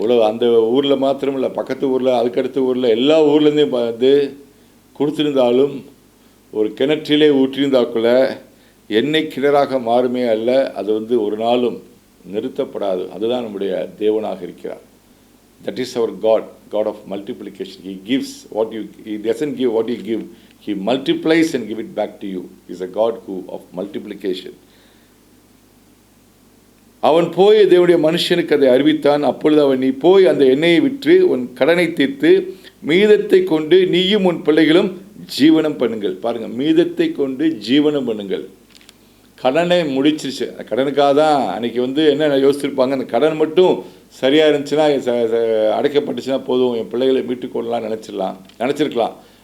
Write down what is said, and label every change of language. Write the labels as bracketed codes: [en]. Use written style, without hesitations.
[ta] அந்த ஊரில் மாத்திரம் இல்லை, பக்கத்து ஊரில், அதுக்கடுத்த ஊரில், எல்லா ஊர்லேருந்தையும் வந்து கொடுத்துருந்தாலும் ஒரு கிணற்றிலே ஊற்றியிருந்தாக்குள்ள எண்ணெய் கிணறாக மாறுமே அல்ல, அது வந்து ஒரு நாளும் நிறுத்தப்படாது. அதுதான் நம்முடைய தேவனாக இருக்கிறார். [en] That is our God, God of multiplication. He gives what you, He doesn't give what you give. He multiplies and give it back to you. He is a God of multiplication. [ta] அவன் போய் தேவனுடைய மனுஷனுக்கு அதை அறிவித்தான். அப்பொழுது அவன், நீ போய் அந்த எண்ணெயை விற்று உன் கடனை தீர்த்து மீதத்தை கொண்டு நீயும் உன் பிள்ளைகளும் ஜீவனம் பண்ணுங்கள். பாருங்கள், மீதத்தை கொண்டு ஜீவனம் பண்ணுங்கள். கடனை முடிச்சிருச்சு. அந்த கடனுக்காக தான் அன்றைக்கி வந்து என்ன யோசிச்சிருப்பாங்க, அந்த கடன் மட்டும் சரியாக இருந்துச்சுன்னா, அடைக்கப்பட்டுச்சுன்னா போதும், என் பிள்ளைகளை மீட்டுக்கொள்ளலாம் நினச்சிருக்கலாம்.